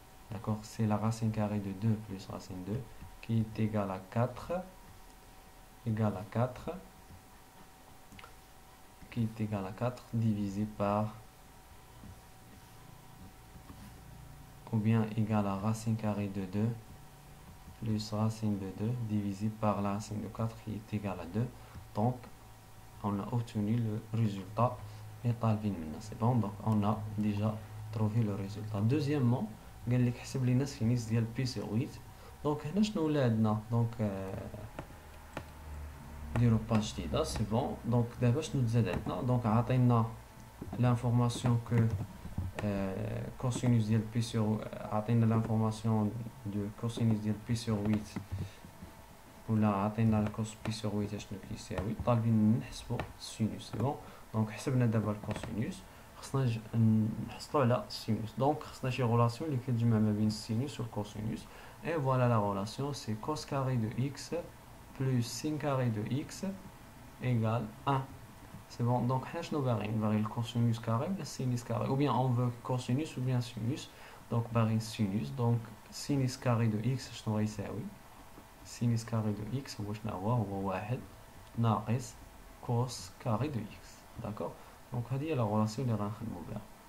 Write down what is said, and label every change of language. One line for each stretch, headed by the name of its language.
French: D'accord, c'est la racine carrée de 2 plus racine 2 qui est égale à 4, qui est égal à 4 divisé par, ou bien égal à racine carrée de 2 plus racine de 2 divisé par la racine de 4 qui est égal à 2. Donc on a obtenu le résultat. C'est bon, donc on a déjà trouvé le résultat. Deuxièmement,
Arabic: قال لك حسب لنا السينيس ديال بي سي 8. دونك هنا شنو ولا عندنا؟ دونك نديرو باج جديده. سي بون. دونك دابا شنو تزاد عندنا؟ دونك عطينا
French: l'information que cosinus
Arabic: ديال بي sur عطينا
French: l'information de cosinus
Arabic: ديال بي sur 8 ولا عطينا الكوس بي sur 8 شنو كيساوي. طالبين نحسبوا السينوس. سي بون. دونك حسبنا دابا الكوسينوس، خصنا نحصلوا على السينوس. دونك خصنا شي غولاسيون اللي كتجمع ما بين السينوس والكوسينوس.
French: Et voilà la relation, c'est cos carré de x plus sin carré de x égale 1. C'est bon, donc on va le cosinus carré ou le sinus carré, ou bien on veut cosinus ou bien sinus. Donc sinus, donc sinus carré de x
Arabic: شنو غيساوي؟
French: sinus carré de x
Arabic: هو 1 ناقص
French: cos carré de x. D'accord? Donc
Arabic: هذه
French: la relation
Arabic: اللي غنخدمو بها.